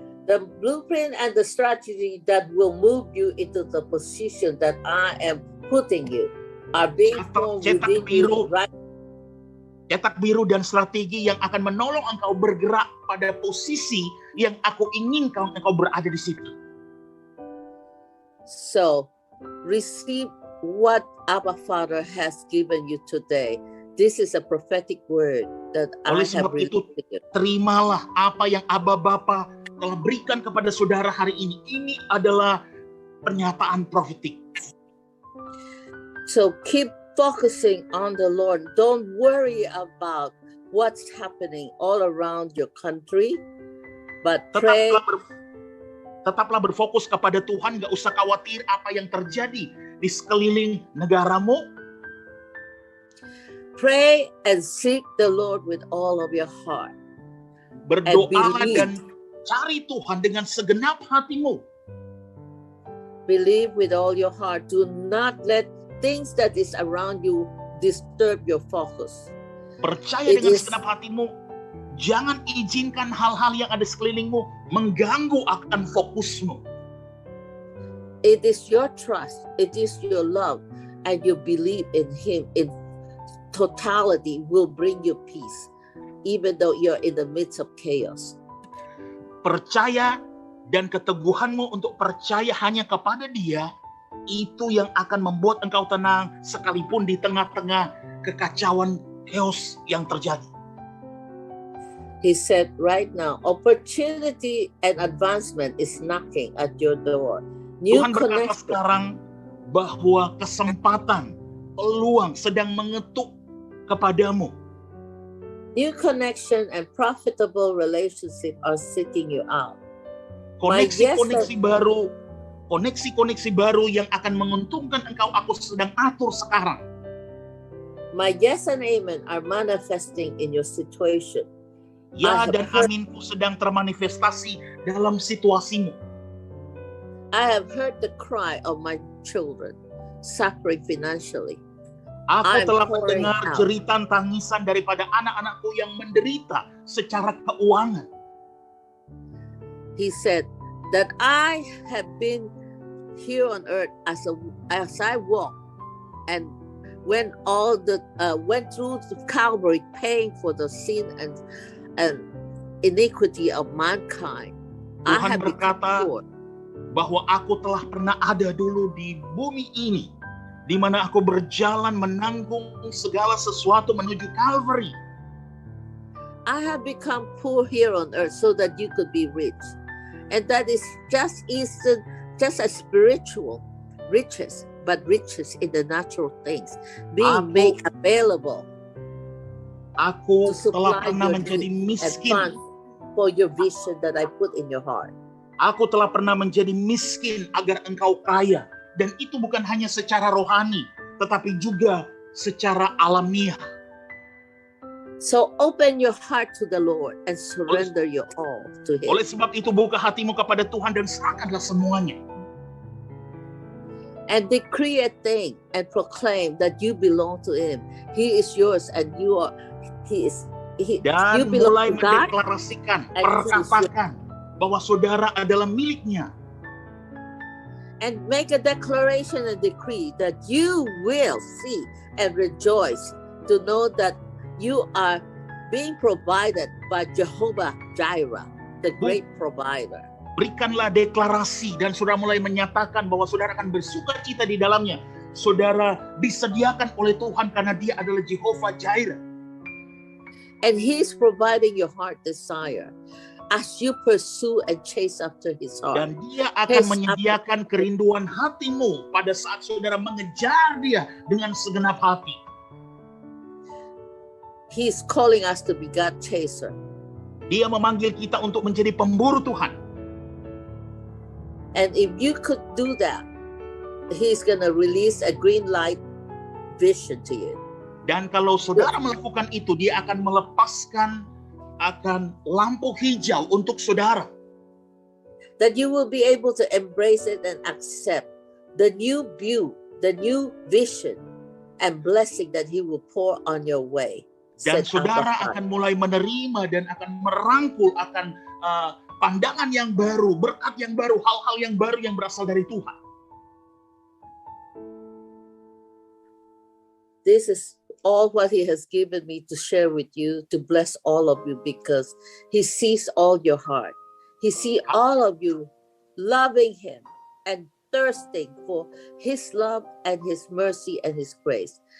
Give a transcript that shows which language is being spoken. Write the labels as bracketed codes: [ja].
[en] The blueprint and the strategy that will move you into the position that I am putting you are being formed within you right. [id] Cetak biru dan strategi yang akan menolong engkau bergerak pada posisi yang aku inginkan engkau berada di situ. [en] So, receive what Abba Father has given you today. This is a prophetic word that I have [id] itu, [en] released. [id] Terimalah apa yang Abba Bapa telah berikan kepada saudara hari ini. Ini adalah pernyataan profetik. [en] So keep focusing on the Lord. Don't worry about what's happening all around your country, but pray. [id] Tetaplah berfokus kepada Tuhan. Gak usah khawatir apa yang terjadi di sekeliling negaramu. [en] Pray and seek the Lord with all of your heart. [id] Berdoalah dan cari Tuhan dengan segenap hatimu. [en] Believe with all your heart. Do not let things that is around you disturb your focus. [id] Percaya dengan segenap hatimu. Jangan izinkan hal-hal yang ada sekelilingmu mengganggu akan fokusmu. [en] It is your trust, it is your love, and you believe in Him in totality will bring you peace, even though you're in the midst of chaos. [id] Percaya dan keteguhanmu untuk percaya hanya kepada Dia, itu yang akan membuat engkau tenang sekalipun di tengah-tengah kekacauan chaos yang terjadi. [en] He said right now, opportunity and advancement is knocking at your door. [id] Tuhan berkata sekarang bahwa kesempatan, peluang sedang mengetuk kepadamu. [en] New connection and profitable relationship are seeking you out. [id] Koneksi-koneksi baru yang akan menguntungkan engkau aku sedang atur sekarang. [en] My yes and amen are manifesting in your situation. [id] Ya dan aminku sedang termanifestasi dalam situasimu. [en] I have heard the cry of my children suffering financially. [id] Aku telah mendengar jeritan tangisan daripada anak-anakku yang menderita secara keuangan. [en] He said that I have been here on earth as I walk and went through the Calvary, paying for the sin and iniquity of mankind. [id] Tuhan berkata bahwa aku telah pernah ada dulu di bumi ini, di mana aku berjalan menanggung segala sesuatu menuju Calvary. [en] I have become poor here on earth so that you could be rich, and that is just a spiritual riches, but riches in the natural things being made available. [id] Aku telah pernah menjadi miskin [en] for your vision that I put in your heart. [id] Aku telah pernah menjadi miskin agar engkau kaya. Dan itu bukan hanya secara rohani, tetapi juga secara alamiah. [en] So open your heart to the Lord and surrender your all to Him. [id] Oleh sebab itu buka hatimu kepada Tuhan dan serahkanlah semuanya. [en] And decree a thing and proclaim that you belong to Him. He is yours and you are. [id] Dan [en] you belong to God, [id] mendeklarasikan, perkatakan bahwa saudara adalah miliknya. [en] And make a declaration and decree that you will see and rejoice to know that you are being provided by Jehovah Jireh, the great provider. [id] Berikanlah deklarasi dan saudara mulai menyatakan bahwa saudara akan bersuka cita di dalamnya. Saudara disediakan oleh Tuhan karena Dia adalah Jehovah Jireh. [en] And He's providing your heart desire as you pursue and chase after His heart. [id] Dan Dia akan menyediakan kerinduan hatimu pada saat saudara mengejar Dia dengan segenap hati. [en] He's calling us to be God chaser. [id] Dia memanggil kita untuk menjadi pemburu Tuhan. [en] And if you could do that, He's gonna release a green light vision to you. [id] Dan kalau saudara melakukan itu, dia akan melepaskan akan lampu hijau untuk saudara. [en] That you will be able to embrace it and accept the new view, the new vision and blessing that He will pour on your way. [id] Dan [en] Set [id] saudara [en] out the [id] akan mulai menerima dan akan merangkul akan pandangan yang baru, berkat yang baru, hal-hal yang baru yang berasal dari Tuhan. [en] This is all what He has given me to share with you, to bless all of you, because He sees all your heart. He sees all of you loving Him and thirsting for His love and His mercy and His grace.